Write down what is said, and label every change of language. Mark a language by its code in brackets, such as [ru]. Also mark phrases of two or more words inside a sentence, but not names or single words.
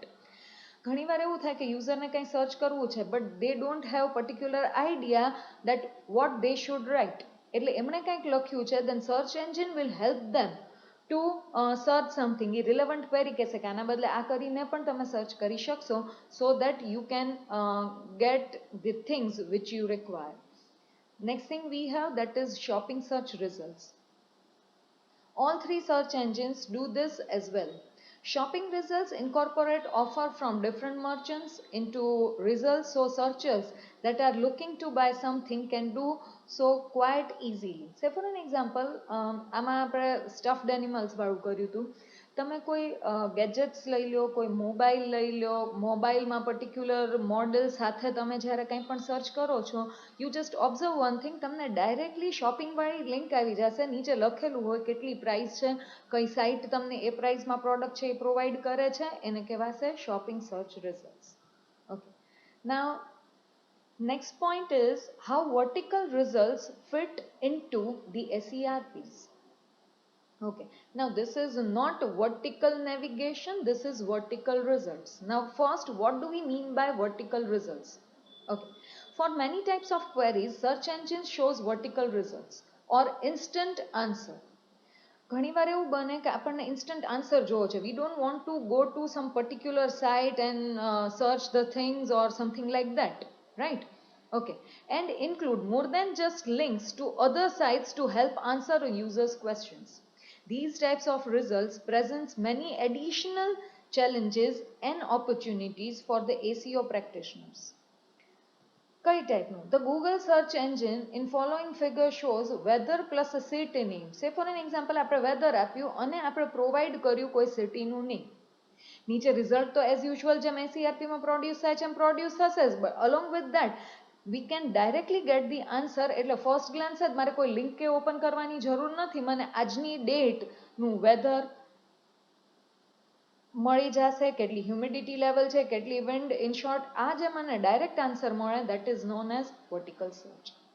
[gu] ઘણીવાર એવું થાય કે યુઝરને કંઈ સર્ચ કરવું છે બટ [en] they don't have particular idea that what they should write. [gu] એટલે એમણે કંઈક લખ્યું છે, [en] then search engine will help them to search something [gu] એ રિલેવન્ટ ક્વેરી કહેશે કે આના બદલે આ કરીને પણ તમે સર્ચ કરી શકશો [en] so that you can get the things which you require. Next thing we have, that is shopping search results. All three search engines do this as well. Shopping results incorporate offer from different merchants into results, so searchers that are looking to buy something can do so quite easily. Say for an example, [gu] આમાં આપણે [en] stuffed animals [gu] વાળું કર્યું હતું. તમે કોઈ ગેજેટ્સ લઈ લો, કોઈ મોબાઈલ લઈ લો, મોબાઈલમાં [en] particular model [gu] સાથે તમે જ્યારે કંઈ પણ સર્ચ કરો છો, [en] you just observe one thing, [gu] તમને ડાયરેક્ટલી શોપિંગવાળી લિંક આવી જશે, નીચે લખેલું હોય કેટલી પ્રાઇસ છે, કઈ સાઇટ તમને એ પ્રાઇસમાં પ્રોડક્ટ છે એ પ્રોવાઈડ કરે છે, એને કહેવાશે [en] shopping search results. Okay, now next point is how vertical results fit into the SERPs. Okay, now this is not vertical navigation, this is vertical results. Now first, what do we mean by vertical results? Okay, for many types of queries, search engine shows vertical results or instant answer. [gu] ઘણીવાર એવું બને કે આપણને [en] instant answer [gu] જોવો છે, [en] we don't want to go to some particular site and search the things or something like that, right? Okay, and include more than just links to other sites to help answer a user's questions. These types of results presents many additional challenges and opportunities for the ACO practitioners. [gu] કઈ ટાઈપનું? [en] The Google search engine in following figure shows weather plus a city name. Say for an example, [gu] આપણે weather આપ્યું અને આપણે પ્રોવાઈડ કર્યું કોઈ સિટીનું નેમ. નીચે રિઝલ્ટ તો [en] as usual [gu] જેમ એસીઆરપીમાં પ્રોડ્યુસ થાય છે એમ પ્રોડ્યુસ થશે જ, [en] but along with that we can directly get the answer. [gu] એટલે [en] first glance [gu] જ મારે કોઈ લિંક કે ઓપન કરવાની જરૂર નથી, મને આજની ડેટનું વેધર મળી જશે, કેટલી [en] humidity level [gu] છે, કેટલી વિન્ડ, [en] in short [gu] આ જે મને ડાયરેક્ટ આન્સર મળે, [en] that is known as vertical search, right?